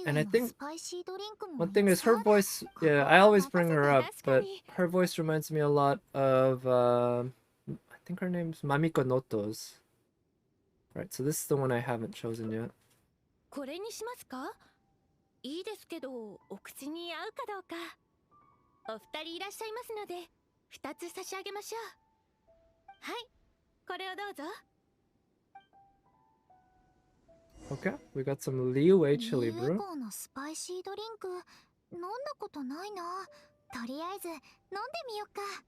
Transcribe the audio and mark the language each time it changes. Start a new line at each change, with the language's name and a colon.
English: And I think one thing is her voice, yeah, I always bring her up, but her voice reminds me a lot of, I think her name's Mamiko Noto's. Right, so this is the one I haven't chosen yet.
Japanese: これにしますか？いいですけど、お口に合うかどうか。お二人いらっしゃいますので、2つ差し上げましょう。はい、これをどうぞ。
English: Okay, we got some Liyue chili brew.
Japanese: のスパイシードリンク飲んだことないな。とりあえず飲んでみようか。